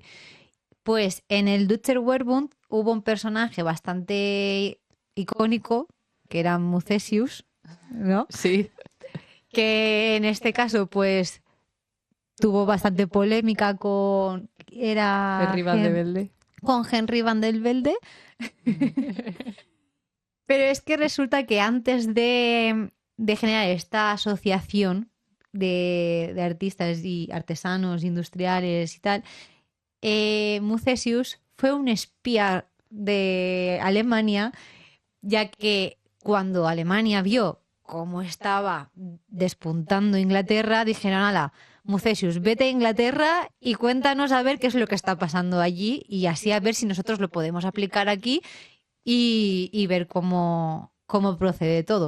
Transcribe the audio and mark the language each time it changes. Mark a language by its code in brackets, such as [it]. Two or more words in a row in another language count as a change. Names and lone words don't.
[es] Pues en el Deutscher Werbund hubo un personaje bastante icónico, que era Mucesius, ¿no? Sí. Que en este caso, pues, tuvo bastante polémica con... Era Henry van de Velde. con Henry van der Velde. Pero es que resulta que antes de generar esta asociación de artistas y artesanos, industriales y tal, Mucesius fue un espía de Alemania, ya que cuando Alemania vio cómo estaba despuntando Inglaterra, dijeron, ala, Mucesius, vete a Inglaterra y cuéntanos a ver qué es lo que está pasando allí y así a ver si nosotros lo podemos aplicar aquí y ver cómo procede todo.